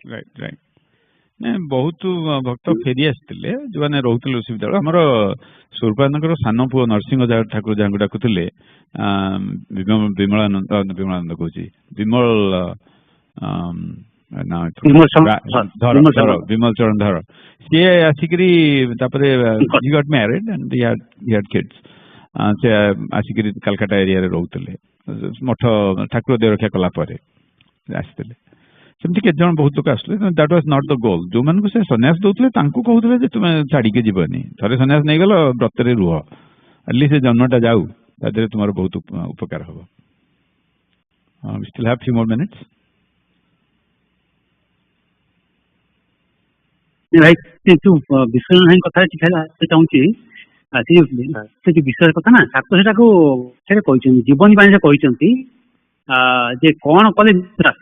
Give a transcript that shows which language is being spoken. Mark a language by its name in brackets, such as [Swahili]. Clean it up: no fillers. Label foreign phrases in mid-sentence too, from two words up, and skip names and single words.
[Odia] ବହୁତ ଭକ୍ତ ଫେରି ଆସିଥିଲେ ଯୋଉମାନେ ରହୁଥିଲେ ଋଷି ବିଦ୍ୟାଳୟ। ଆମର ସ୍ୱରୂପାନନ୍ଦଙ୍କର ସାନ ପୁଅ ନରସିଂହ ଠାକୁର ଯାହାଙ୍କୁ ଡାକୁଥିଲେ ବିମଳାନନ୍ଦ କହୁଛି ବିମଳ ବିମଲ ଚରଣ ଧର, ସିଏ ଆସିକିରି ତାପରେ [English] he got married and he had kids. [Odia] ସେ ଆସିକିରି କାଲକାଟା ଏରିଆରେ ରହୁଥିଲେ। ମଠ ଠାକୁର ଦେହ ରକ୍ଷା କଲା ପରେ ଆସିଥିଲେ। ସେମିତି କେତେ ଜଣ ବହୁତ ଲୋକ ଆସୁଥିଲେ। [English] that was not the goal. [Odia] ଯୋଉମାନଙ୍କୁ ସେ ସନ୍ନ୍ୟାସ ଦଉଥିଲେ ତାଙ୍କୁ କହୁଥିଲେ ଯେ ତୁମେ ଛାଡିକି ଯିବନି, ଥରେ ସନ୍ନ୍ୟାସ ନେଇଗଲ ବ୍ରତରେ ରୁହ, ଆଟଲିଷ୍ଟ ସେ ଜନ୍ମଟା ଯାଉ, ତା ଦେହରେ ତୁମର ବହୁତ ଉପକାର ହବ। [English] We still have few more minutes. [Odia] ଭାଇ ବିଷୟ ନାହିଁ କଥା ଚାହୁଁଛି ସେ ଯୋଉ ବିଷୟ କଥା ନା ଠାକୁର ସେଟାକୁ କହିଛନ୍ତି ଜୀବନୀ ବାଣୀରେ କହିଛନ୍ତି ଯେ କଣ କଲେ ଆସେ।